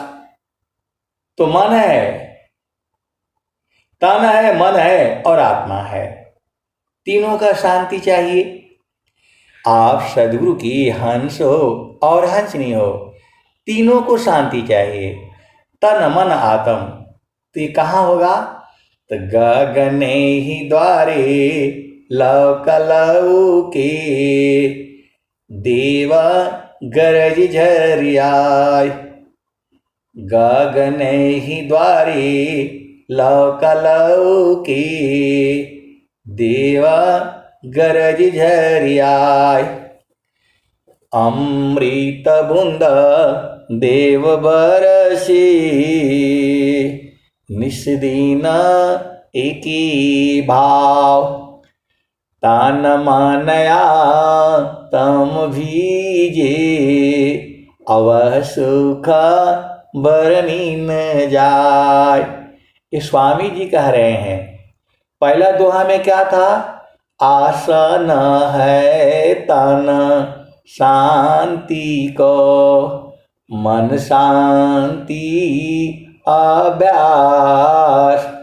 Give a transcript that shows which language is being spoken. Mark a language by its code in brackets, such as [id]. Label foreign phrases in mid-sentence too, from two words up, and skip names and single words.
[hi] तो मन है, तन है, मन है और आत्मा है, तीनों का शांति चाहिए। आप सदगुरु की हंस हो और हंसनी हो, तीनों को शांति चाहिए। तन मन आत्म, तो ये कहाँ होगा? तो गगने ही द्वारे लौके, देवा गरज झरियाय। गगने ही द्वारे लौके, देवा गरज झरियाय। अमृत बूंद देव बरसी, निस्दिन एकी भाव। तान मानया तम भीजे, अवह सुख बरनी न जाय। ये स्वामी जी कह रहे हैं। पहला दोहा में क्या था? आसन है तन शांति को, मन शांति अभ्यास।